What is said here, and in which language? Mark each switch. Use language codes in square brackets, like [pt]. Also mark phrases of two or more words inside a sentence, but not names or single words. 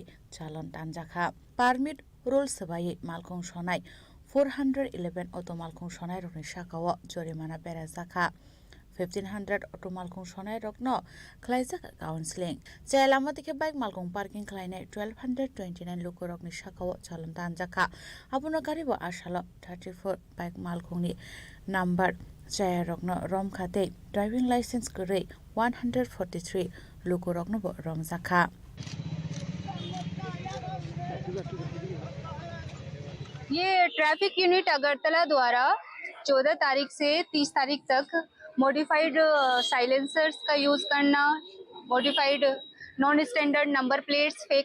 [trp] chalon tanjaka [en] permit rules [trp] sabai malkong sonai 411 auto malkong sonai rok ni sakao jorimana berajaka 1500 auto malkong sonai rok no khlaijak counseling chailama dikhe bike malkong parking khlainai 1229 lukorok ni sakao chalon tanjaka abono garibo asalo 34 bike malkong ni number chayarok no rom khate [en] driving license [trp] gre 143 lukorok no rom jakha [hi] ये [en] traffic unit [hi] अगरतला द्वारा 14 तारीख से 30 तारीख तक [en] modified silencers [hi] का यूज करना, [en] modified non standard number plates, fake